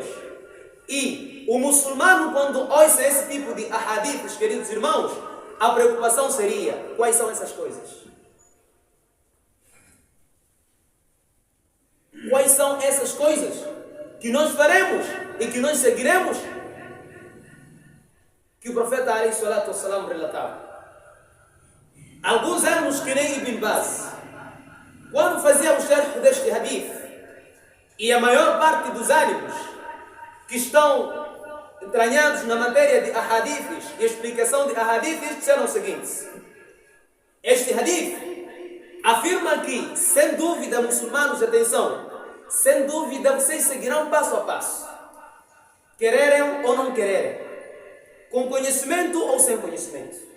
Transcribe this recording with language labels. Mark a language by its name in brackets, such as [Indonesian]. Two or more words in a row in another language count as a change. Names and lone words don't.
[Portuguese] E o muçulmano, quando ouça esse tipo de ahadiths, queridos irmãos, a preocupação seria: quais são essas coisas? Quais são essas coisas que nós faremos e que nós seguiremos? Que o profeta [Arabic] عليه الصلاة والسلام [Portuguese] relatava. Alguns anos, que nem Ibn Baz, quando fazia o sharh deste hadith, e a maior parte dos ânimos que estão entranhados na matéria de ahadiths e explicação de ahadiths disseram o seguinte: este hadith afirma que, sem dúvida, muçulmanos, atenção, sem dúvida vocês seguirão passo a passo, quererem ou não quererem, com conhecimento ou sem conhecimento.